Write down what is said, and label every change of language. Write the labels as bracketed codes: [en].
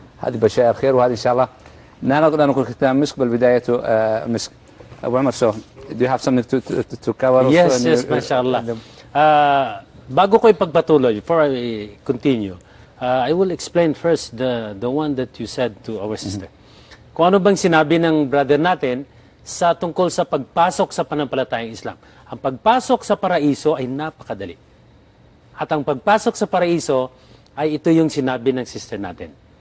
[ar] هذه بشائر خير وهذه إن شاء الله. لا نقول ختام مسك بل بداية مسك. [en] أبو عمر, so do you have something to cover? Yes, yes, MashaAllah. [tl] Bago ko ipagpatuloy, [en] before I continue, I will explain first the one that you said to our sister. [tl] Kung ano bang sinabi ng brother natin sa tungkol sa pagpasok sa pananampalatayang Islam. Ang pagpasok sa paraiso ay napakadali. At ang pagpasok sa paraiso ay ito yung sinabi ng sister natin.